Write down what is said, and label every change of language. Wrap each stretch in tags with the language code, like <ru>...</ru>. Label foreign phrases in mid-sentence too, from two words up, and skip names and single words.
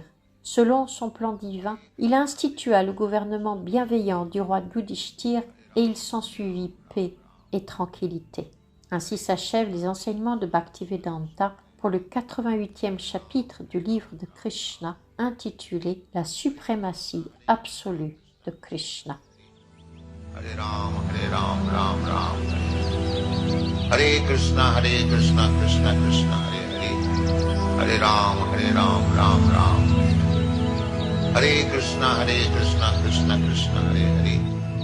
<fr>Selon son plan divin, il institua le gouvernement bienveillant du roi Yudhishthir et il s'ensuivit paix et tranquillité. Ainsi s'achèvent les enseignements de Bhaktivedanta pour le 88e chapitre du livre de Krishna intitulé La suprématie absolue de Krishna.</fr> <sa>Hare Ram, Ram Ram. Hare Krishna, Krishna Krishna, Hare Hare. Hare Ram, Ram Ram. Hare Krishna, Krishna Krishna, Hare Hare.</sa>